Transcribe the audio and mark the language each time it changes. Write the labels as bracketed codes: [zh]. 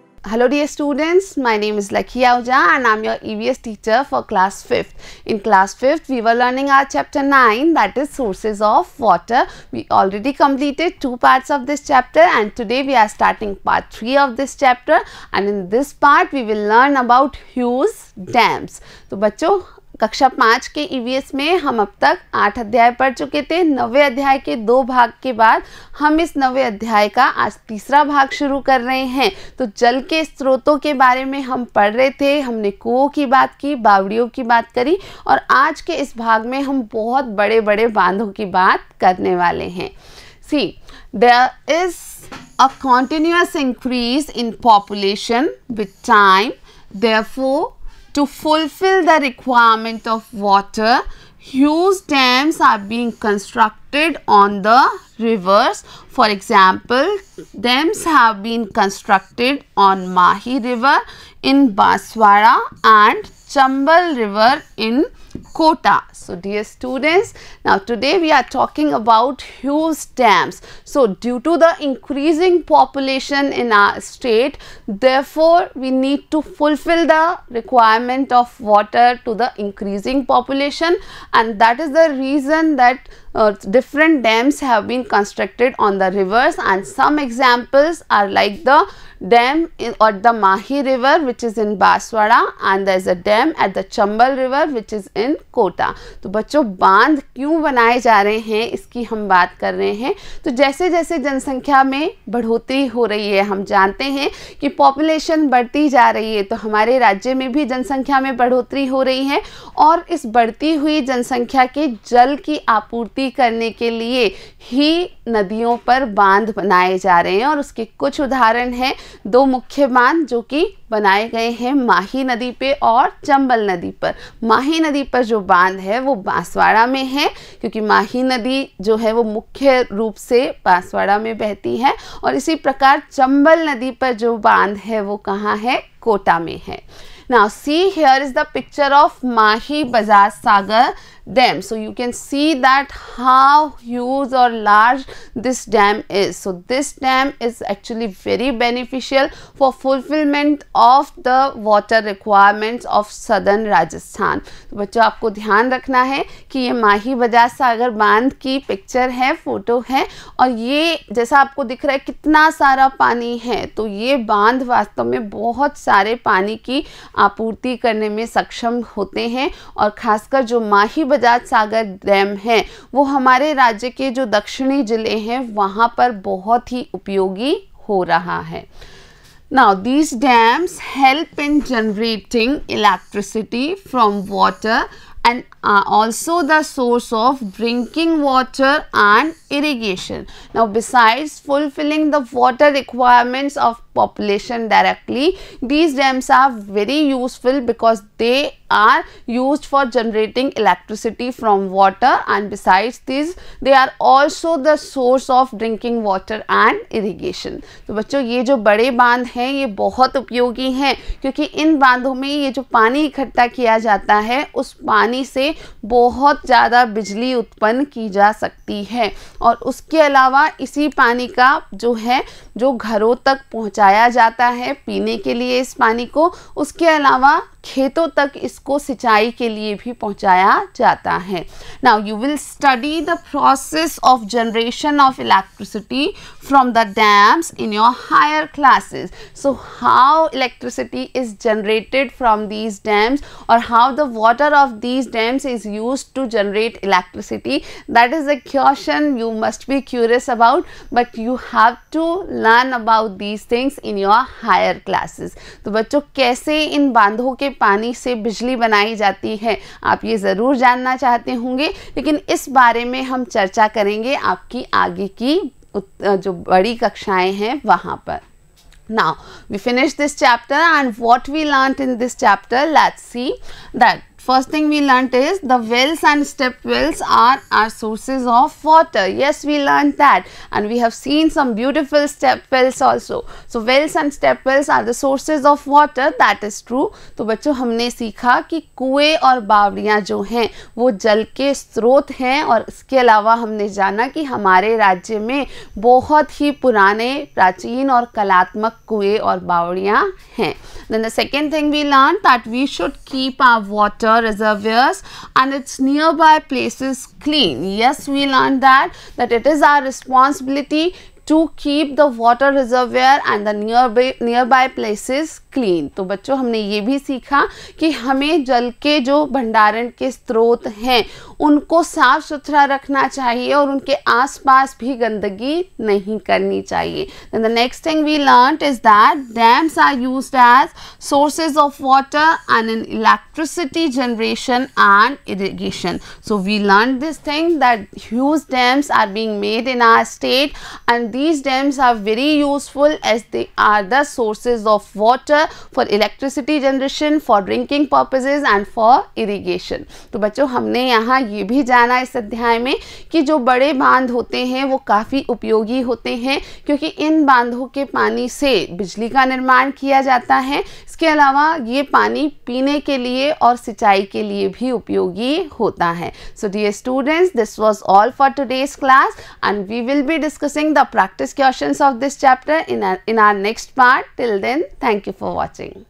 [en] Hello dear students, my name is Lakhi Ahuja and I am your EVS teacher for class 5th. In class 5th, we were learning our chapter 9, that is sources of water. We already completed 2 parts of this chapter and today we are starting part 3 of this chapter, and in this part we will learn about huge dams. [hi] तो बच्चों कक्षा 5 के EVS में हम अब तक 8 अध्याय पढ़ चुके थे। 9वें अध्याय के 2 भाग के बाद हम इस 9वें अध्याय का आज तीसरा भाग शुरू कर रहे हैं। तो जल के स्रोतों के बारे में हम पढ़ रहे थे, हमने कुओं की बात की, बावड़ियों की बात करी और आज के इस भाग में हम बहुत बड़े बड़े बांधों की बात करने वाले हैं। [en] See, there is a continuous increase in population with time, therefore to fulfill the requirement of water, huge dams are being constructed on the rivers. For example, dams have been constructed on Mahi River in Banswara and Chambal River in Kota. So dear students, now today we are talking about huge dams. So due to the increasing population in our state, therefore we need to fulfill the requirement of water to the increasing population, and that is the reason that different dams have been constructed on the rivers, and some examples are like the dam at the Mahi River which is in Banswara, and there is a dam at the Chambal River which is in Kota. [hi] तो बच्चों बांध क्यों बनाए जा रहे हैं इसकी हम बात कर रहे हैं। तो जैसे जैसे जनसंख्या में बढ़ोतरी हो रही है, हम जानते हैं कि पॉपुलेशन बढ़ती जा रही है, तो हमारे राज्य में भी जनसंख्या में बढ़ोतरी हो रही है और इस बढ़ती हुई जनसंख्या के जल की आपूर्ति करने के लिए ही नदियों पर बांध बनाए जा रहे हैं। और उसके कुछ उदाहरण हैं, 2 मुख्य बांध जो कि बनाए गए हैं माही नदी पे और चंबल नदी पर। माही नदी पर जो बांध है वो बांसवाड़ा में है, क्योंकि माही नदी जो है वो मुख्य रूप से बांसवाड़ा में बहती है, और इसी प्रकार चंबल नदी पर जो बांध है वो कहाँ है, कोटा में है। [en] Now see, here is the picture of Mahi Bajaj Sagar dam. So you can see that how huge or large this dam is. So this dam is actually very beneficial for fulfillment of the water requirements of southern Rajasthan. [hi] तो बच्चों आपको ध्यान रखना है कि ये माही बजाज सागर बांध की पिक्चर है, फोटो है, और ये जैसा आपको दिख रहा है कितना सारा पानी है, तो ये बांध वास्तव में बहुत सारे पानी की आपूर्ति करने में सक्षम होते हैं। और खासकर जो माही बजाज सागर डैम है वो हमारे राज्य के जो दक्षिणी जिले हैं वहाँ पर बहुत ही उपयोगी हो रहा है। [en] Now these dams help in generating electricity from water and are also the source of drinking water and irrigation. Now besides fulfilling the water requirements of population directly, these dams are very useful because they are used for generating electricity from water, and besides this they are also the source of drinking water and irrigation. [hi] तो बच्चों ये जो बड़े बांध हैं ये बहुत उपयोगी हैं, क्योंकि इन बांधों में ये जो पानी इकट्ठा किया जाता है उस पानी से बहुत ज़्यादा बिजली उत्पन्न की जा सकती है, और उसके अलावा इसी पानी का जो है जो घरों तक पहुंचाया जाता है पीने के लिए इस पानी को, उसके अलावा खेतों तक इसको सिंचाई के लिए भी पहुंचाया जाता है। [en] Now you will study the process of generation of electricity from the dams in your higher classes. So how electricity is generated from these dams, or how the water of these dams is used to generate electricity, that is a question you must be curious about, but you have to learn about these things in your higher classes. [hi] तो बच्चों कैसे इन बांधों के पानी से बिजली बनाई जाती है आप ये ज़रूर जानना चाहते होंगे, लेकिन इस बारे में हम चर्चा करेंगे आपकी आगे की जो बड़ी कक्षाएं हैं वहाँ पर। [en] Now we finished this chapter, and what we learnt in this chapter, let's see that first thing we learnt is the wells and step wells are our sources of water. Yes, we learnt that, and we have seen some beautiful step wells also. So wells and step wells are the sources of water. That is true. [hi] तो बच्चों हमने सीखा कि कुएं और बावड़ियाँ जो हैं वो जल के स्रोत हैं, और इसके अलावा हमने जाना कि हमारे राज्य में बहुत ही पुराने, प्राचीन और कलात्मक कुएं और बावड़ियाँ हैं. [en] Then the second thing we learned that we should keep our water reservoirs and its nearby places clean. Yes, we learned that it is our responsibility to keep the water reservoir and the nearby places clean. [hi] तो बच्चों हमने ये भी सीखा कि हमें जल के जो भंडारण के स्रोत हैं उनको साफ सुथरा रखना चाहिए और उनके आसपास भी गंदगी नहीं करनी चाहिए. [en] Then the next thing we learnt is that dams are used as sources of water and in electricity generation and irrigation. So we learned this thing that huge dams are being made in our state, and these dams are very useful as they are the sources of water for electricity generation, for drinking purposes and for irrigation. [hi] तो बच्चों हमने यहाँ ये भी जाना इस अध्याय में कि जो बड़े बांध होते हैं वो काफ़ी उपयोगी होते हैं, क्योंकि इन बांधों के पानी से बिजली का निर्माण किया जाता है. इसके अलावा ये पानी पीने के लिए और सिंचाई के लिए भी उपयोगी होता है. [en] So dear students, this was all for today's class, and we will be discussing the practice questions of this chapter in our next part. Till then, thank you for watching.